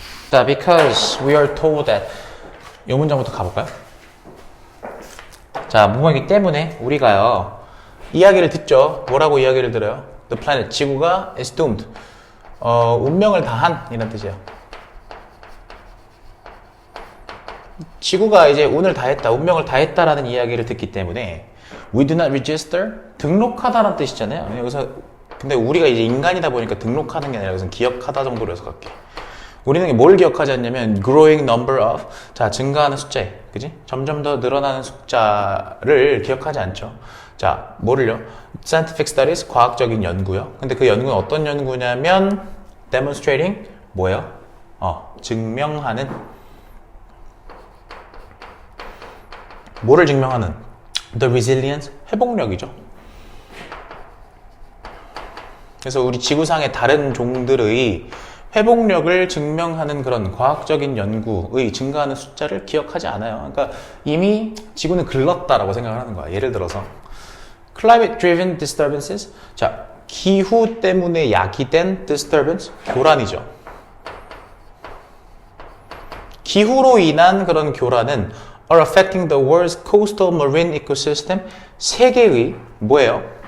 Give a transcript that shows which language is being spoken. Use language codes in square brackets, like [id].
[en] 자, because we are told that [ko] 이 문장부터 가볼까요? 자, 뭐이기 때문에 우리가요 이야기를 듣죠. 뭐라고 이야기를 들어요? [en] The planet, [ko] 지구가 [en] is doomed. [ko] 운명을 다한 이런 뜻이에요. 지구가 이제 운을 다했다, 운명을 다했다라는 이야기를 듣기 때문에 [en] we do not register, [ko] 등록하다라는 뜻이잖아요. 여기서 근데 우리가 이제 인간이다 보니까 등록하는 게 아니라 여기서 기억하다 정도로 해석할게. 우리는 뭘 기억하지 않냐면 [en] growing number of, [ko] 자, 증가하는 숫자에, 그지? 점점 더 늘어나는 숫자를 기억하지 않죠. 자, 뭐를요? [en] Scientific studies, [ko] 과학적인 연구요. 근데 그 연구는 어떤 연구냐면 demonstrating, 뭐예요? 증명하는. 뭐를 증명하는? [en] The resilience, [ko] 회복력이죠. 그래서 우리 지구상의 다른 종들의 회복력을 증명하는 그런 과학적인 연구의 증가하는 숫자를 기억하지 않아요. 그러니까 이미 지구는 글렀다라고 생각을 하는 거야. 예를 들어서 [en] climate driven disturbances, [ko] 자, 기후 때문에 야기된 disturbance, 교란이죠. 기후로 인한 그런 교란은 [en] are affecting the world's coastal marine ecosystem, [ko] 세계의 뭐예요?